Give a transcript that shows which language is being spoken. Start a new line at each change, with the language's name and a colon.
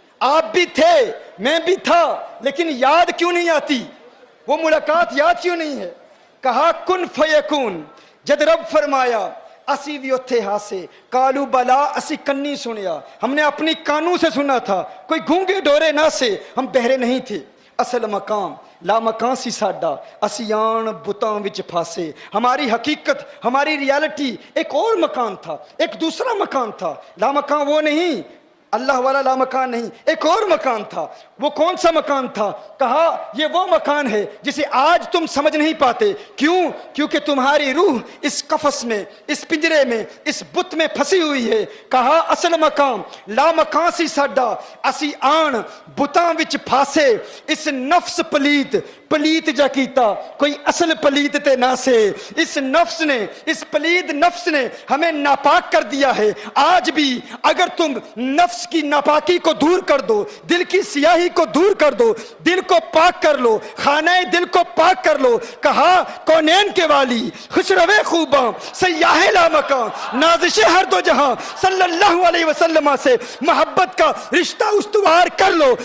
Urdu: آپ بھی تھے, میں بھی تھا, لیکن یاد کیوں نہیں آتی؟ وہ ملاقات یاد کیوں نہیں ہے؟
Punjabi: کہا کن فیکون جد رب فرمایا اسی بھی اتھے ہاسے, کالو بلا اسی کنی سنیا,
Urdu: ہم نے اپنی کانوں سے سنا تھا,
Punjabi: کوئی گونگے ڈورے نہ سے.
Urdu: ہم بہرے نہیں تھے.
Punjabi: اصل مقام لا مکان سی ساڈا اسی آن بتاں وچ پھاسے.
Urdu: ہماری حقیقت, ہماری ریالٹی ایک اور مکان تھا, ایک دوسرا مکان تھا. لا مکان وہ نہیں, اللہ والا لا مکان نہیں, ایک اور مکان تھا. وہ کون سا مکان تھا؟ کہا یہ وہ مکان ہے جسے آج تم سمجھ نہیں پاتے. کیوں؟ کیونکہ تمہاری روح اس قفس میں, اس پنجرے میں, اس بت میں پھنسی ہوئی ہے.
Punjabi: کہا اصل مقام لا مکان سی ساڈا اسی آن بتاں وچ پھاسے. اس نفس پلیت جا کیتا کوئی اصل پلیت تے نہ سے.
Urdu: اس نفس نے, اس پلیت نفس نے ہمیں ناپاک کر دیا ہے. آج بھی اگر تم نفس کی ناپاکی کو دور کر دو, دل کی سیاہی کو دور کر دو, دل کو پاک کر لو, خانہ دل کو پاک کر لو. کہا کونین کے والی خسرو خوباں سیاہ لا مکان نازش ہر دو جہاں صلی اللہ علیہ وسلم سے محبت کا رشتہ استوار کر لو.